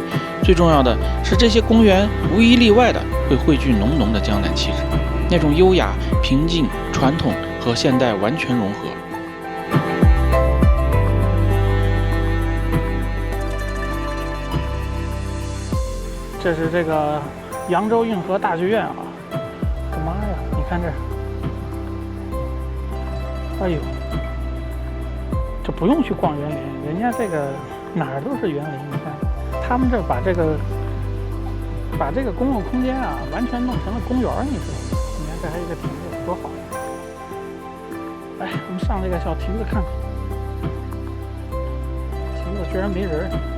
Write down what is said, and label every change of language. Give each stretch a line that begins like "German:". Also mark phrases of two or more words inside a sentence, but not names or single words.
Chinese: 最重要的是，這些公園無一例外的會匯聚濃濃的江南氣質，那種優雅、平靜、傳統和現代完全融合。這是這個揚州運河大劇院啊！我的媽呀，你看這，哎呦，這不用去逛園林，人家這個哪兒都是園林。你看，他們這把這個公共空間啊，完全弄成了公園，你知道嗎？你看這還有一個亭子，多好！哎，我們上這個小亭子看看，亭子居然沒人。